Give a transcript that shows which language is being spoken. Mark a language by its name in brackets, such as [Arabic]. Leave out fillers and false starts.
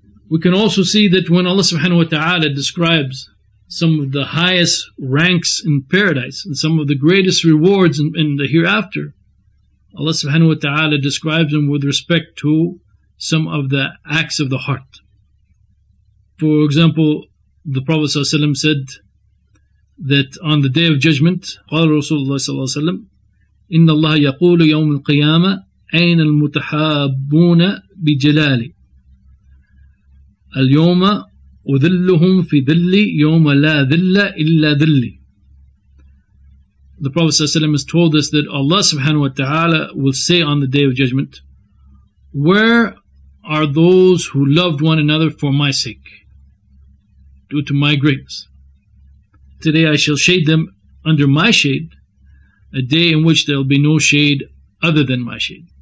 [English] We can also see that when Allah subhanahu wa ta'ala describes some of the highest ranks in paradise and some of the greatest rewards in the hereafter, Allah subhanahu wa ta'ala describes them with respect to some of the acts of the heart. For example, the Prophet ﷺ said that on the Day of Judgment, [Arabic] قال رسول الله صلى الله عليه وسلم إن الله يقول يوم القيامة أين المتحابون بجلالي اليوم أذلهم في ذلي يوم لا ذل إلا ذلي. [English] The Prophet ﷺ has told us that Allah subhanahu wa ta'ala will say on the Day of Judgment, where are those who loved one another for my sake, due to my greatness? Today I shall shade them under my shade, a day in which there will be no shade other than my shade.